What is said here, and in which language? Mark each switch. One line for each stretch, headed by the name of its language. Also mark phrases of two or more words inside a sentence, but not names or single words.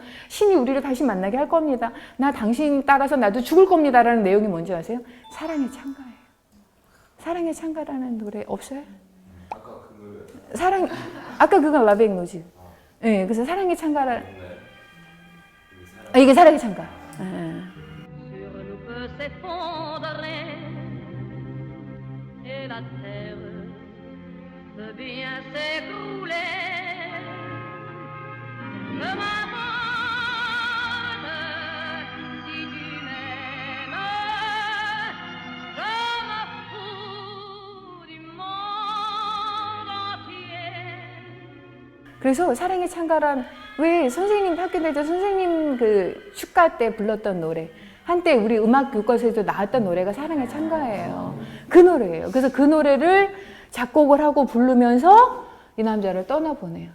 Korean: 신이 우리를 다시 만나게 할 겁니다. 나 당신 따라서 나도 죽을 겁니다라는 내용이 뭔지 아세요? 사랑의 창가예요. 사랑의 창가라는 노래 없어요? 아까 그건 라비앵노즈. 네, 그래서 사랑의 창가라. 이게 사랑의 창가.
French: La terre peut bien s'écrouler. Je m'abandonne si tu m'aimes. Je me fous du monde entier.
Korean: 그래서 사랑의 창가란 왜 선생님 학교 다닐 때 선생님 그 축가 때 불렀던 노래. 한때 우리 음악 교과서에도 나왔던 노래가 사랑의 창가예요. 그 노래예요. 그래서 그 노래를 작곡을 하고 부르면서 이 남자를 떠나보내요.